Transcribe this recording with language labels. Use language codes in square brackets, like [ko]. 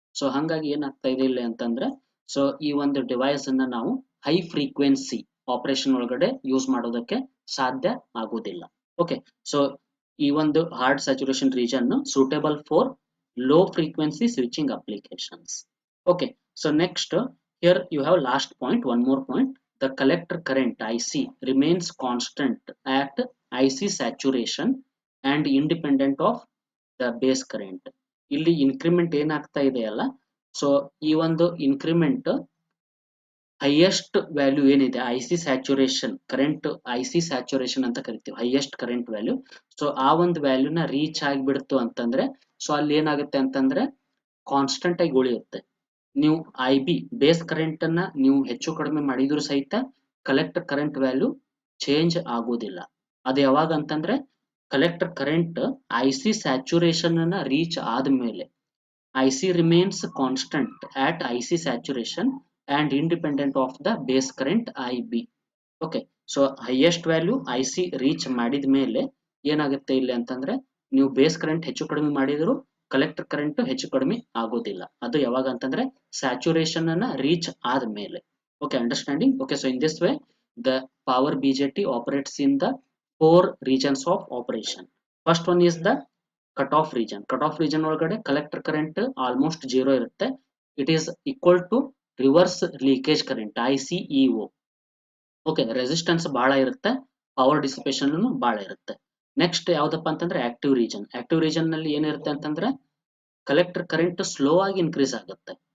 [kn] So ಹಂಗಾಗಿ ಏನಾಗ್ತಾ ಇದೆ ಇಲ್ಲಿ ಅಂತಂದ್ರೆ, ಸೊ ಈ ಒಂದು ಡಿವೈಸ್ ಅನ್ನ ನಾವು ಹೈ ಫ್ರೀಕ್ವೆನ್ಸಿ ಆಪರೇಷನ್ ಒಳಗಡೆ ಯೂಸ್ ಮಾಡೋದಕ್ಕೆ ಸಾಧ್ಯ ಆಗೋದಿಲ್ಲ. [en] okay, so [kn] ಈ ಒಂದು [en] Hard saturation region suitable for low frequency switching applications. Okay, so next here you have last point, one more point. The collector current IC remains constant at IC saturation and independent of the base current. [kn] ಇಲ್ಲಿ increment ಏನಾಗ್ತಾ ಇದೆಯಲ್ಲ, so ಈ ಒಂದು increment highest value ಏನಿದೆ IC saturation current, IC saturation ಅಂತ ಕರಿತೀವಿ, highest current value. So ಆ ಒಂದು ವ್ಯಾಲ್ಯೂನ ರೀಚ್ ಆಗಿಬಿಡ್ತು ಅಂತಂದ್ರೆ ಸೊ ಅಲ್ಲಿ ಏನಾಗುತ್ತೆ ಅಂತಂದ್ರೆ ಕಾನ್ಸ್ಟೆಂಟ್ ಆಗಿ ಉಳಿಯುತ್ತೆ. ನೀವು IB ಬೇಸ್ ಕರೆಂಟ್ ಅನ್ನ ನೀವು ಹೆಚ್ಚು ಕಡಿಮೆ ಮಾಡಿದ್ರು ಸಹಿತ ಕಲೆಕ್ಟರ್ ಕರೆಂಟ್ ವ್ಯಾಲ್ಯೂ ಚೇಂಜ್ ಆಗೋದಿಲ್ಲ. ಅದು ಯಾವಾಗ ಅಂತಂದ್ರೆ ಕಲೆಕ್ಟರ್ ಕರೆಂಟ್ IC ಸ್ಯಾಚುರೇಷನ್ ಅನ್ನ ರೀಚ್ ಆದ್ಮೇಲೆ [en] IC remains constant at IC saturation and independent of the base current IB. [kn] Okay, so highest value IC reach ಮಾಡಿದ ಮೇಲೆ ಏನಾಗುತ್ತೆ ಇಲ್ಲಿ ಅಂತಂದ್ರೆ ನೀವು ಬೇಸ್ ಕರೆಂಟ್ ಹೆಚ್ಚು ಕಡಿಮೆ ಮಾಡಿದ್ರು ಕಲೆಕ್ಟರ್ ಕರೆಂಟ್ ಹೆಚ್ಚು ಕಡಿಮೆ ಆಗೋದಿಲ್ಲ. ಅದು ಯಾವಾಗ ಅಂತಂದ್ರೆ ಸ್ಯಾಚುರೇಷನ್ ಅನ್ನ ರೀಚ್ ಆದ್ಮೇಲೆ. Okay, understanding? [en] Okay, so in this way the power BJT operates in the 4 regions of operation. First one is the cut off region. [kn] Cut off region ಒಳಗಡೆ ಕಲೆಕ್ಟರ್ ಕರೆಂಟ್ ಆಲ್ಮೋಸ್ಟ್ ಜೀರೋ ಇರುತ್ತೆ. [en] It is equal to reverse leakage current ICEO. [kn] Okay, resistance ಬಹಳ ಇರುತ್ತೆ, power dissipation ಬಹಳ ಇರುತ್ತೆ. Next ಯಾವ್ದಪ್ಪ ಅಂತಂದ್ರೆ active region. Active region ನಲ್ಲಿ ಏನಿರುತ್ತೆ ಅಂತಂದ್ರೆ ಕಲೆಕ್ಟರ್ ಕರೆಂಟ್ ಸ್ಲೋ ಆಗಿ ಇನ್ಕ್ರೀಸ್ ಆಗುತ್ತೆ.